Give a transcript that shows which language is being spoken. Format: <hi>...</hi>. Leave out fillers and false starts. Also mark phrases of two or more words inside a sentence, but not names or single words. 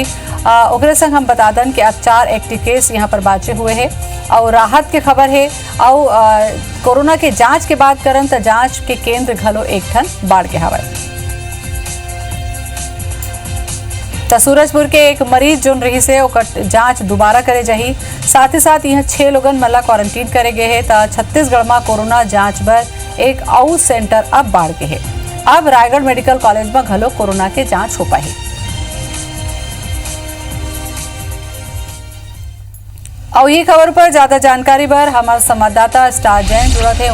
<hne>ओकरे संग हम बता दें कि अब 4</hne> <en>active case</en> <hne>यहाँ पर बाचे हुए हैं और राहत की खबर है। और कोरोना के जांच के बात करन तो जांच के केंद्र घलो एक ठन बाढ़ के हवा। तो सूरजपुर के एक मरीज जोन रही से ओकर जांच दोबारा करे जाही। साथ ही साथ यहाँ 6 लोगन मला क्वारंटीन करे गए हैं। तो छत्तीसगढ़ में कोरोना जांच पर एक आउ सेंटर अब बाढ़ के है। अब रायगढ़ मेडिकल कॉलेज में घलो कोरोना के जांच हो पाही। और ये खबर पर ज्यादा जानकारी पर हमारे संवाददाता स्टार जैन जुड़त है।</hne>